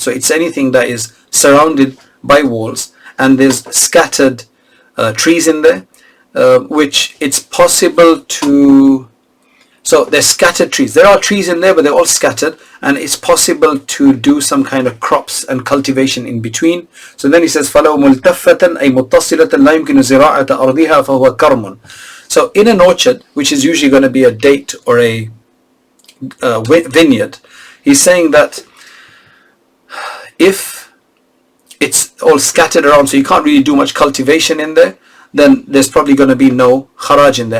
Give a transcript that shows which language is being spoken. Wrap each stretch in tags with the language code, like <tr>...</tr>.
<en>So it's anything that is surrounded by walls and there's scattered trees in there, which it's possible to, so there's scattered trees. There are trees in there, but they're all scattered, and it's possible to do some kind of crops and cultivation in between. So then he says,</en> <ar>فَلَوْ مُلْتَفَّةً أي مُتَّصِلَةً لَا يُمْكِنُ زِرَاعَةَ أَرْضِهَا فَهُوَ كَرْمٌ.</ar> <en>So in an orchard, which is usually going to be a date or a vineyard, he's saying that if it's all scattered around, so you can't really do much cultivation in there, then there's probably going to be no kharaj in there.</en>